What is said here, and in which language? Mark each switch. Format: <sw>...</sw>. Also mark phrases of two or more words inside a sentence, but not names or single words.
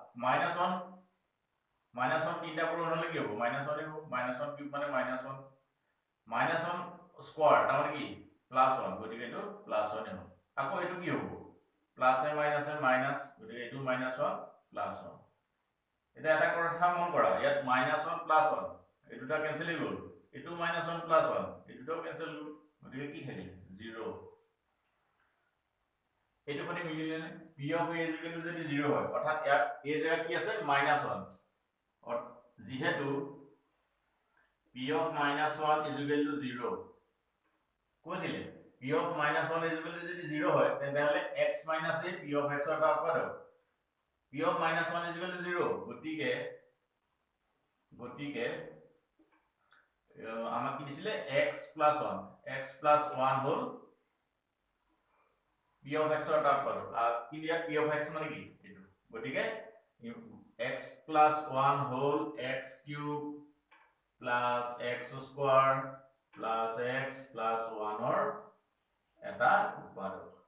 <as>-1 তিনটা পূৰণ হলে কি হ'ব -1 হ'ব -1 কিউব মানে -1 স্কয়ার তাৰমানে কি +1 গতিকে এটো +1 হ'ব আকৌ এটো কি হ'ব প্লাসে মাইনাসে মাইনাস গতিকে এটো -1 +1 এটা এটা কথা মন কৰা ইয়াত -1 +1 এই দুটা কেনসেল হৈ গ'ল এটো -1 +1 এই দুটাও কেনসেল হ'ল গতিকে কি থাকিল 0 এটো কোনে মিলিলে নে</as> <en>p of a</en> <as>যদি 0 হয় অৰ্থাৎ ইয়াত a জায়গা কি আছে -1 যেহেতু</as> <en>p of -1 is equal to 0</en> <as>কৈছিলে</as> <en>p of -1 is equal to</en> <as>যদি 0 হয় তেন্তে হলে</as> <en>x minus a p of x</en> <as>ৰ এটা উৎপাদক</as> <en>p of -1 is equal to 0</en> <as>গতিকে আমাক কি দিছিলে x + 1 হল</as> <en>p of x</en> <as>ৰ এটা উৎপাদক কি দিয়া</as> <en>p of x</en> <as>মানে কি এটো গতিকে x + 1 হল</as> <en>x³ plus x square plus x plus 1</en> <as>ৰ এটা উৎপাদক</as>